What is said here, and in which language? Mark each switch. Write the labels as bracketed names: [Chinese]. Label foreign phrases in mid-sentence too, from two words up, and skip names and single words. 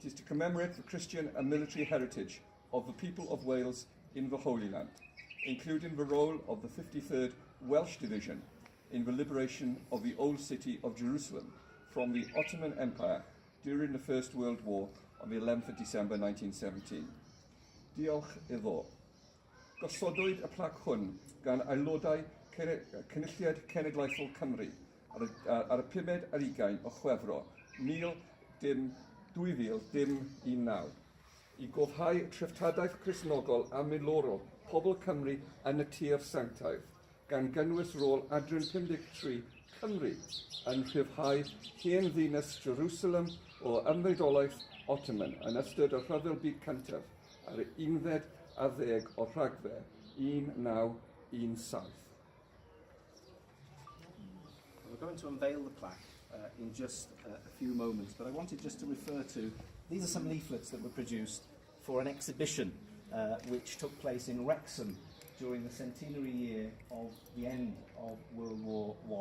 [English] It is to commemorate the Christian and military heritage of the people of Wales in the Holy Land, including the role of the 53rd Welsh Division in the liberation of the old city of Jerusalem from the Ottoman Empire during the First World War on the 11th of December 1917. [Welsh] Diolch iddo. Gosodwyd y plac hwn gan aelodau Cynulliad Cenedlaethol Cymru ar y 5 ar 20 o Chwefro 2019 i gofhau treftadaeth Cristnogol a milwrol pobl Cymru yn y tir sanctaidd gan gynnwys rôl Adran 53 Cymru yn rhyddhau hen ddinas Jerusalem o ymddidolaeth Ottoman yn ystod y Rhyfel Byd Cyntaf ar y 11 o Rhagfyr 1917. [English] We're going to unveil the plaque in just a few moments, but I wanted just to refer to, these are some leaflets that were produced for an exhibition which took place in Wrexham during the centenary year of the end of World War I.